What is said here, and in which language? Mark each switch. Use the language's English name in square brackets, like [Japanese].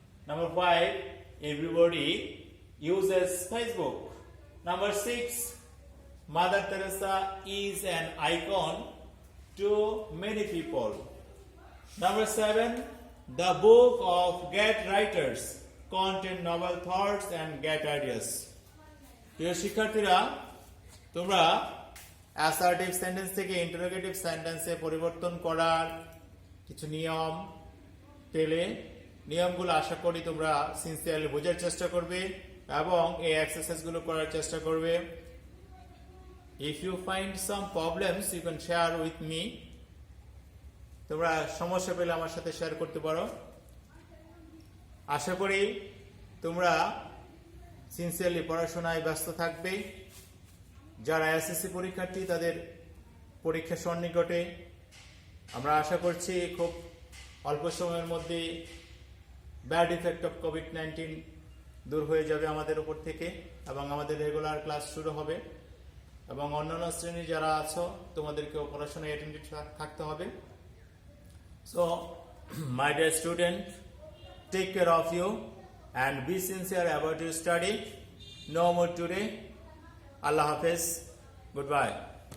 [English] Number 5, everybody uses Facebook. Number 6, Mother Teresa is an icon to many people. Number 7, the book of Get Writers contain novel thoughts and get ideas. [Bangla] প্রিয় শিক্ষার্থীরা, তোমরা assertive sentence থেকে interrogative সেন্টেন্সে পরিবর্তন করার কিছু নিয়ম পেলে, নিয়মগুলো আশা করি তোমরা সিনসিয়ারলি বোঝার চেষ্টা করবে এবং এই এক্সারসাইজগুলো করার চেষ্টা করবে। [English] If you find some problems, you can share with me. [Bangla] তোমরা সমস্যা পেলে আমার সাথে শেয়ার করতে পারো। আশা করি তোমরা সিনসিয়ারলি পড়াশোনায় ব্যস্ত থাকবে। যারা এসএসসি পরীক্ষার্থী, তাদের পরীক্ষা সন্নিকটে, আমরা আশা করছি খুব অল্প সময়ের মধ্যে [English] bad effect of Covid [Bangla] দূর হয়ে যাবে আমাদের উপর থেকে এবং আমাদের রেগুলার ক্লাস শুরু হবে। এবং অন্যান্য শ্রেণী যারা আছো, তোমাদেরকেও পড়াশোনায় অ্যাটেন্ডেড থাকতে হবে। [English] So my dear student, take care of you and be sincere about your study. No more today. Allah Hafiz. Goodbye.